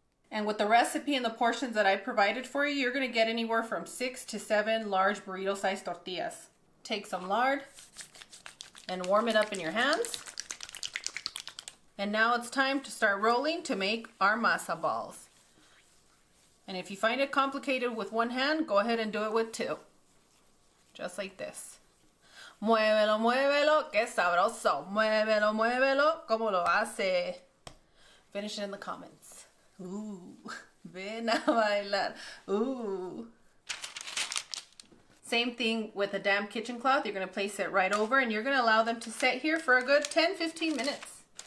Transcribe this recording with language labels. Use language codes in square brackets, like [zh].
[en] And with the recipe and the portions that I provided for you, you're going to get anywhere from 6 to 7 large burrito-sized tortillas. Take some lard and warm it up in your hands. And now it's time to start rolling to make our masa balls. And if you find it complicated with one hand, go ahead and do it with 2. Just like this. [es] Muévelo, muévelo, que sabroso. Muévelo, muévelo, como lo hace. [en] Finish it in the comments. Ooh, [es] ven a bailar. [en] Ooh. Same thing with a damp kitchen cloth. You're going to place it right over and you're going to allow them to set here for a good 10-15 minutes.